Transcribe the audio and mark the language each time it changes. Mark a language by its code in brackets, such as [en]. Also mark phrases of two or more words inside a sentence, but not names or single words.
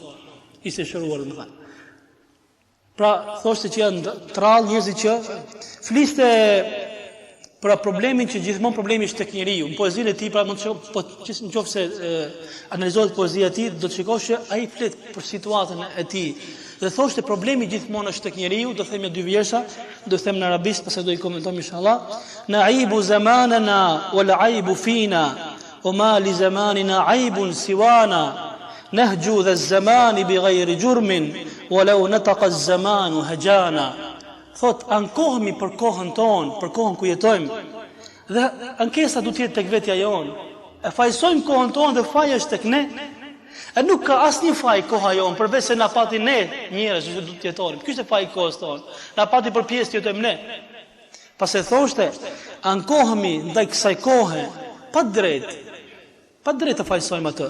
[sq] Ishte shëruar, domethënë. Pra thoshte që janë trall njerëzit që fliste për problemin që gjithmonë problemi është tek njeriu. Në poezinë e tij, pra mund të po nëse analizohet poezia e tij, do të shikosh që ai flet për situatën e tij. Dhe thoshte problemi gjithmonë është tek njeriu, do them 2 vjersha, do them në arabisht, pastaj do i komentojmë inshallah. [ar] نعيب زماننا والعيب فينا وما لزماننا عيب سوانا. نهجو ذا الزمان بغير جرم ولو نطق الزمان هجانا. [sq] Thot ankohemi për kohën tonë, për kohën ku jetojmë. Dhe ankesa duhet të jetë tek vetja jonë. E fajsojmë kohën tonë dhe faji është tek ne. E nuk ka asnjë faj koha jonë, përveç se na pati ne njerëz që do të jetojmë. Ky është faji i kohës tonë. Na pati për pjesë të jetojmë ne. Pas e thoshte, ankohemi ndaj kësaj kohe pa drejt të fajsojmë atë.